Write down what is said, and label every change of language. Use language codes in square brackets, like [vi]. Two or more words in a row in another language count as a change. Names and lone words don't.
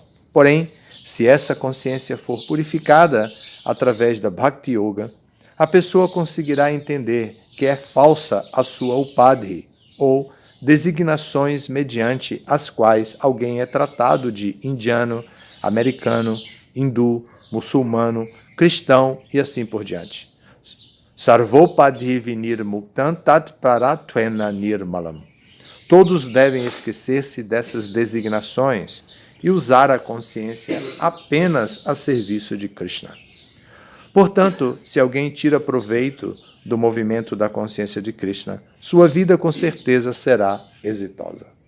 [pt] Porém, se essa consciência for purificada através da Bhakti Yoga, a pessoa conseguirá entender que é falsa a sua upadhi, ou designações mediante as quais alguém é tratado de indiano, americano, hindu, muçulmano, cristão e assim por diante. [sa] सर्वोपाधि विनिर् मुक्तं तत् परत्वेन निर्मलम्. [pt] Todos devem esquecer-se dessas designações e usar a consciência apenas a serviço de Krishna. Portanto, se alguém tira proveito do movimento da consciência de Krishna, sua vida com certeza será exitosa.